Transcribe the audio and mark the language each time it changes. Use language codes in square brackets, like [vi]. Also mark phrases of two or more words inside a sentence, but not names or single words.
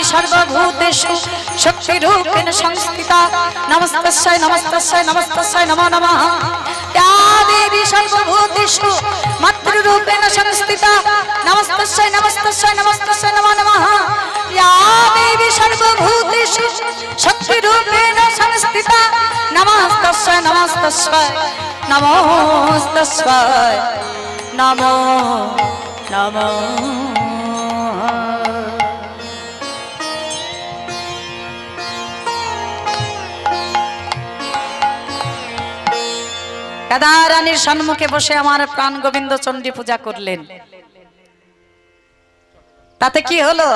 [sa] सर्वभूतेषु शक्तिरूपेण संस्थिता नमस्तस्यै नमस्तस्यै नमस्तस्यै नमो नमः या देवी सर्वभूतेषु मातृरूपेण संस्थिता नमस्तस्यै नमस्तस्यै नमस्तस्यै नमो नमः या देवी सर्वभूतेषु शक्तिरूपेण संस्थिता नमस्तस्यै नमस्तस्यै नमोस्तस्यै नमो नमः। [bn] রাধা রানীর সম্মুখে বসে আমার প্রাণ গোবিন্দ চণ্ডী পূজা করলেন। তাতে কি হলো?